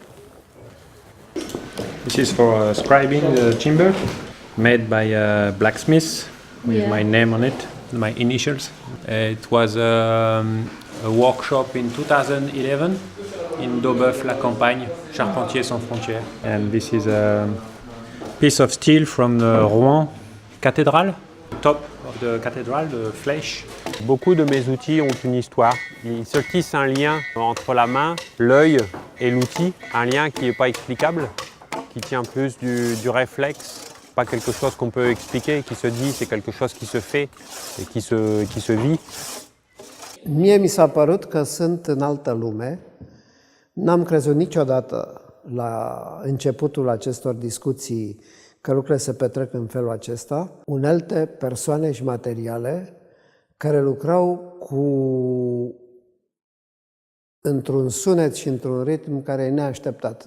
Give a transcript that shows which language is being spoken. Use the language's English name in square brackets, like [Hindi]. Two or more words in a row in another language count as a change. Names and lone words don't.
[English] This is for scribing the timber, made by a blacksmith with my name on it, my initials. It was a workshop in 2011 in Daubeuf-la-Campagne, Charpentiers Sans Frontières. And this is a piece of steel from the Rouen Cathedral, top of the cathedral, the flèche. [French] Beaucoup de mes outils ont une histoire. Ils se tissent un lien entre la main, l'œil et l'outil, un lien qui n'est pas explicable, qui tient plus du réflexe, pas quelque chose qu'on peut expliquer, qui se dit, c'est quelque chose qui se fait et qui se vit. [Romanian] Mie mi s-a părut că sunt în altă lume. N-am crezut niciodată la începutul acestor discuții că lucrurile se petrec în felul acesta. Unelte, persoane și materiale care lucrau într-un sunet și într-un ritm care e neașteptat.